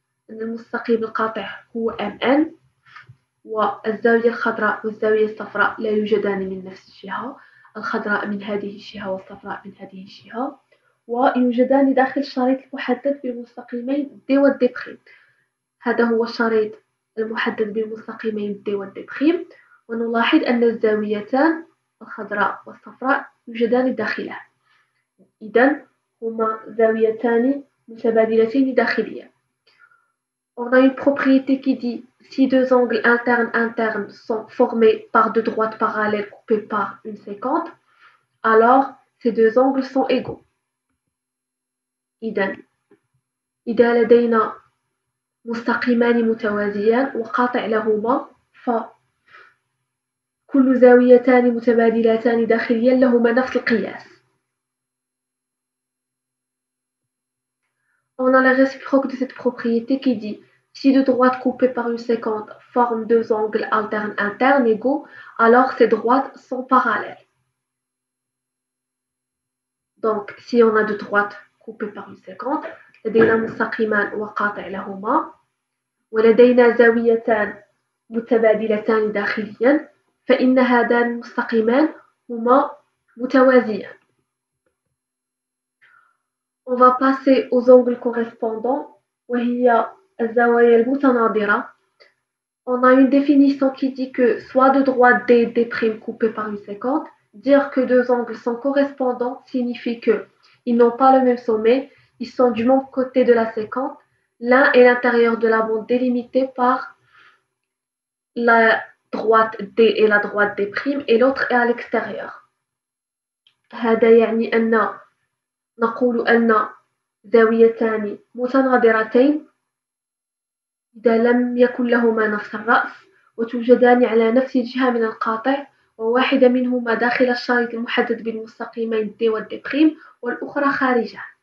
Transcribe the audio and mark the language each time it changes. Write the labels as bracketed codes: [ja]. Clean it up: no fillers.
[ar] المستقيم القاطع هو MN والزاوية الخضراء والزاوية الصفراء لا يوجدان من نفس الجهة، الخضراء من هذه الجهة والصفراء من هذه الجهة، ويوجدان داخل الشريط المحدد بمستقيمين D و D'. هذا هو الشريط المحدد بالمستقيمين D و D'، ونلاحظ أن الزاويتان الخضراء والصفراء يوجدان داخله. إذن هما زاويتان متبادلتين داخليا. [fr] On a une propriété qui dit si deux angles internes sont formés par deux droites parallèles coupées par une séquente, alors ces deux angles sont égaux. [ar] إذن إذا لدينا مستقيمان متوازيان وقاطع لهما فكل زاويتان متبادلتان داخليا لهما نفس القياس. On [fr] On a la réciproque de cette propriété qui dit si deux droites coupées par une séquente forment deux angles alternes internes égaux, alors ces droites sont parallèles. Donc, si on a deux droites coupées par une séquente, [ar] لدينا مستقيمان وقاطع لهما ولدينا زاويتان متبادلتان داخليا فإن هذان المستقيمان هما متوازيان. [fr] On va passer aux angles correspondants [ar] وهي الزوايا المتناظرة. [fr] On a une définition qui dit que soit deux droites D, D' coupées par une séquente, dire que deux angles sont correspondants signifie que ils n'ont pas le même sommet, ils sont du même côté de la séquente, l'un est l'intérieur de la bande délimitée par la droite D et la droite D' et l'autre est à l'extérieur. [ar] هذا يعني أن نقول أن زاويتان متناظرتين إذا لم يكن لهما نفس الرأس وتوجدان على نفس الجهة من القاطع وواحدة منهما داخل الشريط المحدد بالمستقيمين D و D' والأخرى خارجه.